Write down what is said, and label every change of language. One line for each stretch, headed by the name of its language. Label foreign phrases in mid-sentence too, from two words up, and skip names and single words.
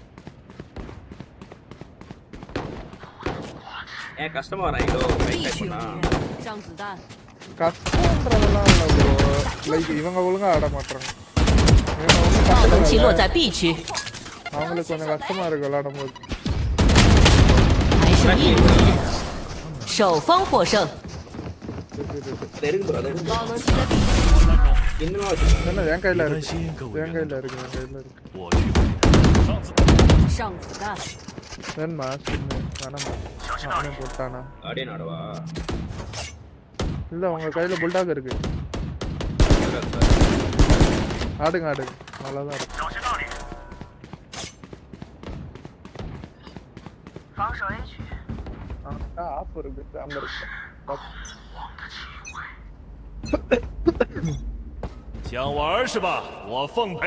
Tamil: ஏன் கஷ்டமா வராங்களோ? கஷ்டம்ன்றதெல்லாம் இல்லை ப்ரோ. லைக் இவங்க ஒழுங்கா ஆட மாட்டாங்க. அவங்களுக்கு கொஞ்சம் கஷ்டமா இருக்கு விளையாடும் போது.
Chinese: 首方获胜。
Tamil: என்ன என் கையில இருக்கு, என் கையில இருக்கு, என் கையில இருக்கு. வேணுமா? வேணாமா? அவனே போட்டானா? இல்ல உங்க கையில புல்டாக் இருக்கு. ஆடுங்க ஆடுங்க, நல்லாதான் இருக்கு. ஆஃப் இருக்கு, அங்க இருக்கு.
Chinese: 想玩是吧？我奉陪。